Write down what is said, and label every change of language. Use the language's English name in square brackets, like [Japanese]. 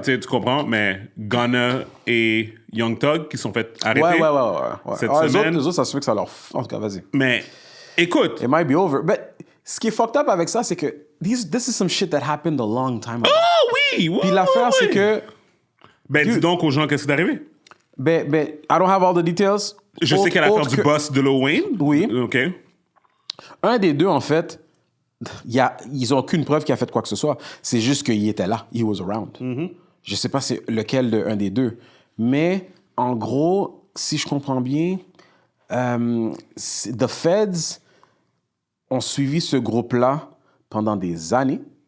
[French] Tu comprends, mais Gunna et Young Thug qui sont fait arrêter cette semaine. Les autres, ça se fait que ça leur... En tout cas, vas-y. Mais, écoute... [English] It might be over. But [French] ce qui est fucked up avec ça, c'est que [English] this is some shit that happened a long time ago. [French] Oh oui! Puis l'affaire, c'est que... Ben, dis donc aux gens qu'est-ce qui est arrivé. [English] Ben, I don't have all the details. [French] Je sais qu'il y a l'affaire du boss de Lil Wayne. Oui. OK. Un des deux, en fait, ils n'ont aucune preuve qu'il a fait quoi que ce soit. C'est juste qu'il était là. [English] He was around. [French] Je sais pas c'est lequel un des deux. Mais, en gros, si je comprends bien, the Feds ont suivi ce groupe-là pendant des années.